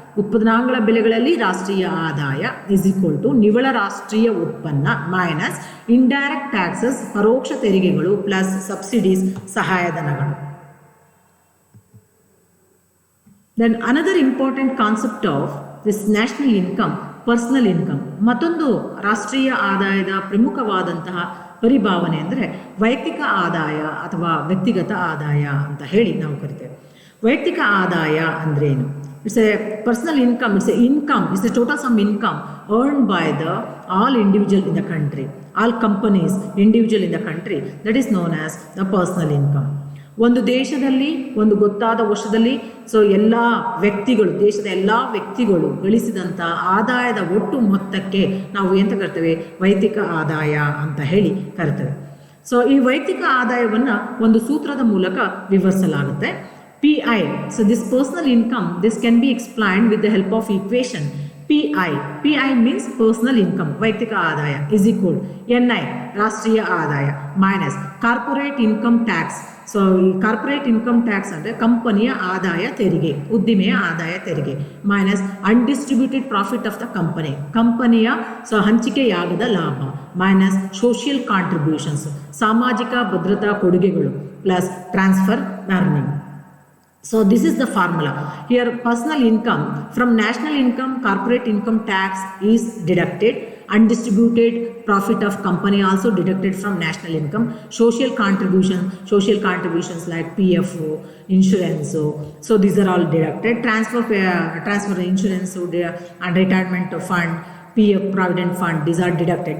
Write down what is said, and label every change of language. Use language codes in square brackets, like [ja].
[kn] ಉತ್ಪಾದನಾಂಗಗಳ ಬೆಲೆಗಳಲ್ಲಿ ರಾಷ್ಟ್ರೀಯ ಆದಾಯ ನಿವ್ವಳ ರಾಷ್ಟ್ರೀಯ ಉತ್ಪನ್ನ ಮೈನಸ್ ಇಂಡೈರೆಕ್ಟ್ ಟ್ಯಾಕ್ಸಸ್ ಪರೋಕ್ಷ ತೆರಿಗೆಗಳು plus subsidies ಸಹಾಯಧನಗಳು. [en] Then another important concept of this national income, personal income. [kn] ಮತ್ತೊಂದು ರಾಷ್ಟ್ರೀಯ ಆದಾಯದ ಪ್ರಮುಖವಾದಂತಹ ಪರಿಭಾವನೆ ಅಂದರೆ ವೈಯಕ್ತಿಕ ಆದಾಯ ಅಥವಾ ವ್ಯಕ್ತಿಗತ ಆದಾಯ ಅಂತ ಹೇಳಿ ನಾವು ಕರಿತೇವೆ. ವೈಯಕ್ತಿಕ ಆದಾಯ ಅಂದ್ರೇನು? [en] It's a personal income. It's a total sum income earned by all individual in the country, all companies individual in the country. That is known as the personal income. [kn] ಒಂದು ದೇಶದಲ್ಲಿ ಒಂದು ಗೊತ್ತಾದ ವರ್ಷದಲ್ಲಿ ಎಲ್ಲ ವ್ಯಕ್ತಿಗಳು, ದೇಶದ ಎಲ್ಲ ವ್ಯಕ್ತಿಗಳು ಗಳಿಸಿದಂಥ ಆದಾಯದ ಒಟ್ಟು ಮೊತ್ತಕ್ಕೆ ನಾವು ಎಂತ ಕರ್ತೇವೆ, ವೈಯಕ್ತಿಕ ಆದಾಯ ಅಂತ ಹೇಳಿ ಕರಿತೇವೆ. ಈ ವೈಯಕ್ತಿಕ ಆದಾಯವನ್ನು ಒಂದು ಸೂತ್ರದ ಮೂಲಕ ವಿವರಿಸಲಾಗುತ್ತೆ. [en] PI. This personal income, this can be explained with the help of equation. PI means personal income, [kn] ವೈಯಕ್ತಿಕ ಆದಾಯ [en] is equal NI [kn] ರಾಷ್ಟ್ರೀಯ ಆದಾಯ [en] minus corporate income tax. [kn] ಈ ಕಾರ್ಪೊರೇಟ್ ಇನ್ಕಮ್ ಟ್ಯಾಕ್ಸ್ ಅಂದರೆ ಕಂಪನಿಯ ಆದಾಯ ತೆರಿಗೆ, ಉದ್ದಿಮೆಯ ಆದಾಯ ತೆರಿಗೆ ಮೈನಸ್ [en] undistributed profit of the [kn] ಕಂಪನಿಯ ಹಂಚಿಕೆಯಾಗದ ಲಾಭ ಮೈನಸ್ ಸೋಷಿಯಲ್ ಕಾಂಟ್ರಿಬ್ಯೂಷನ್ಸ್ ಸಾಮಾಜಿಕ ಭದ್ರತಾ ಕೊಡುಗೆಗಳು plus transfer earning. [en] So this is the formula. Here personal income from national income, corporate income tax is deducted. Undistributed profit of company also deducted from national income. Social contributions like PFO, insurance. So these are all deducted. Transfer insurance and retirement fund, PF provident fund, these are deducted.